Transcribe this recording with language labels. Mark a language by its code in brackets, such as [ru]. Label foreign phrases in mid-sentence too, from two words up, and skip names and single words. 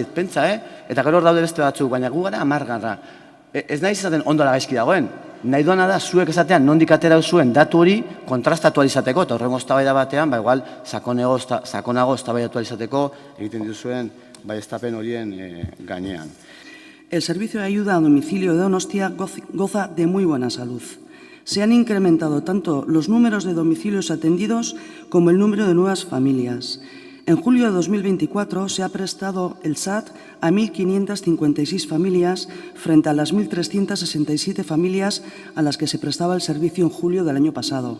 [eu] Pentsa, eta gero hor daude beste batzuk, baina gu gara 10. Ez nahi izaten ondola gaizki dagoen. Nahi duana da, zuek esatean nondik atera zuen datu hori kontrastatu izateko, eta horrengo eztabaida batean, igual, sakonago eztabaidatu izateko egiten dituzuen baieztapen horien gainean. [es] El servicio de ayuda a domicilio de Donostia goza de muy buena salud. Se han incrementado tanto los números de domicilios atendidos como el número de nuevas familias. En julio de 2024 se ha prestado el SAT a 1.556 familias frente a las 1.367 familias a las que se prestaba el servicio en julio del año pasado.